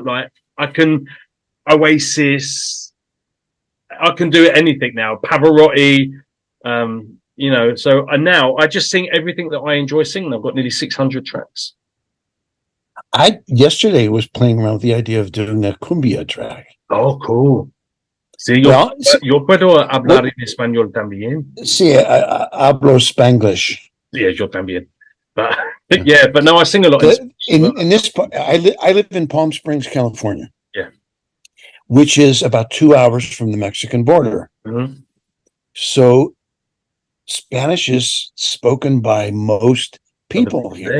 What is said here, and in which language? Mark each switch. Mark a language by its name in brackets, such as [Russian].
[English] Like I can Oasis. I can do anything now. Pavarotti. So now I just sing everything that I enjoy singing. I've got nearly 600 tracks. I yesterday was playing around with the idea of doing a cumbia track. Oh, cool. [Spanish] Sí, yo puedo hablar en español también. Sí, hablo Spanglish. Yeah, yo también. [English] But yeah, but no, I sing a lot. In this part, I live in Palm Springs, California. Yeah. Which is about 2 hours from the Mexican border. Mm-hmm. So Spanish is spoken by most people here.